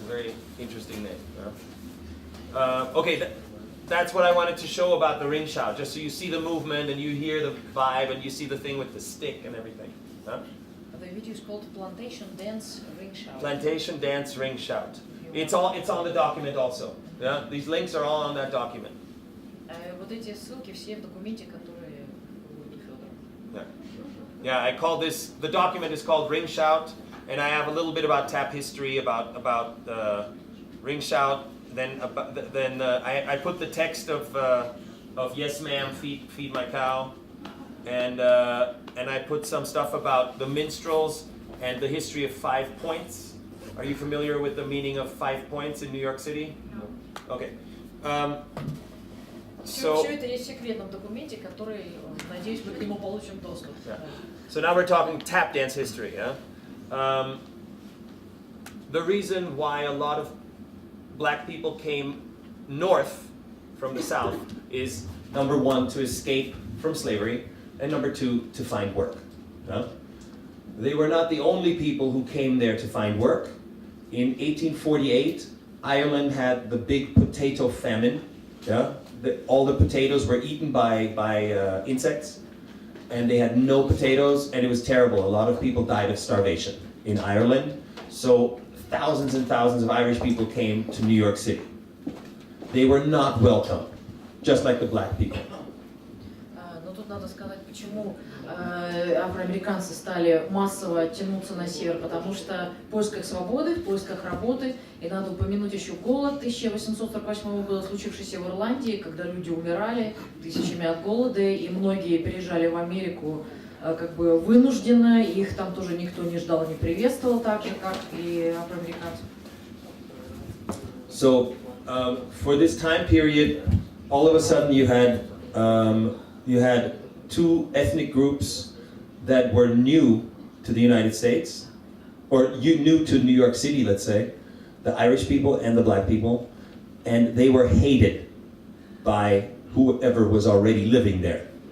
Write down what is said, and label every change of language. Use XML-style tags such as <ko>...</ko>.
<en>A very interesting name. Okay, that's what I wanted to show about the ring shout, just so you see the movement and you hear the vibe and you see the thing with the stick and everything. The video is called Plantation Dance Ring Shout. Plantation Dance Ring Shout. It's on the document also. Yeah, these links are all on that document.</en> <ru>Вот эти ссылки все в документе, которые у Федора.</ru> <en>Yeah, I call this, the document is called Ring Shout, and I have a little bit about tap history, about Ring Shout. Then I put the text of Yes Ma'am, Feed My Cow, and I put some stuff about the minstrels and the history of 5 points. Are you familiar with the meaning of 5 points in New York City? No. Okay.</en> <ru>Все это есть в секретном документе, который, надеюсь, мы к нему получим доступ.</ru> <en>Yeah. So now we're talking tap dance history. Yeah? The reason why a lot of black people came north from the south is, number one, to escape from slavery, and number two, to find work. Yeah? They were not the only people who came there to find work. In 1848, Ireland had the big potato famine. Yeah? All the potatoes were eaten by insects, and they had no potatoes, and it was terrible. A lot of people died of starvation in Ireland. So thousands and thousands of Irish people came to New York City. They were not welcome, just like the black people.</en> <ru>Но тут надо сказать, почему афроамериканцы стали массово тянуться на север, потому что в поисках свободы, в поисках работы, и надо упомянуть еще голод 1848 года, случившийся в Ирландии, когда люди умирали тысячами от голода, и многие переезжали в Америку как бы вынужденно, их там тоже никто не ждал, не приветствовал, так же, как и афроамериканцев.</ru> <en>So, for this time period, all of a sudden you had two ethnic groups that were new to the United States, or new to New York City, let's say, the Irish people and the black people, and they were hated by whoever was already living there.</en>